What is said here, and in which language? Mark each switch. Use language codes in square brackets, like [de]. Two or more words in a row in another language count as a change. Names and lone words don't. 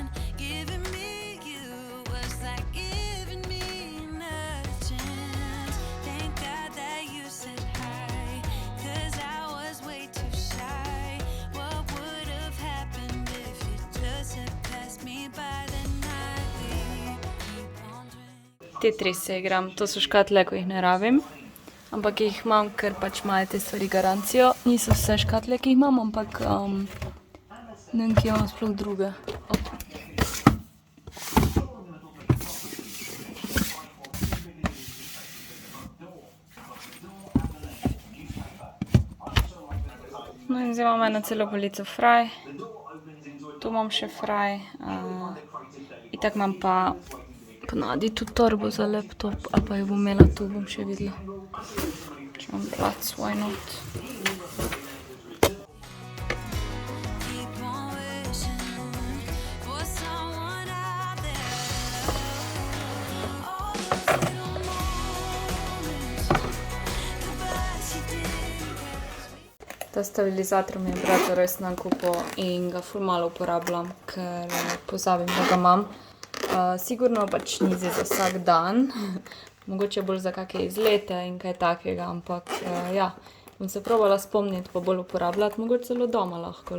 [en] Giving me you was like giving me another chance. Thank God that you said hi, 'cause I was way too shy. What would have happened if you just had passed me by the night? We keep on drinking. [sl] Tetrise igram, to so škatle, ko jih ne rabim. Ampak jih imam, ker pač imajo te stvari garancijo. Niso vse škatle, ki jih imam, ampak ne vem, kje imam sploh druge. No in zdaj imam eno celo polico fraj. Tu imam še fraj. Itak imam pa ponavadi tudi torbo za laptop, ali pa jo bom imela tu, bom še videla. Če imam plac, [en] why not? Keep on wishing for someone out there. All those little moments, the bites you didn't catch. [sl] Ta stabilizator mi je brat res nakupil in ga ful malo uporabljam, ker pozabim, da ga imam. Sigurno pač ni zdaj za vsak dan, mogoče bolj za kakšne izlete in kaj takega, ampak ja, bom se probala spomniti pa bolj uporabljati, mogoče celo doma lahko.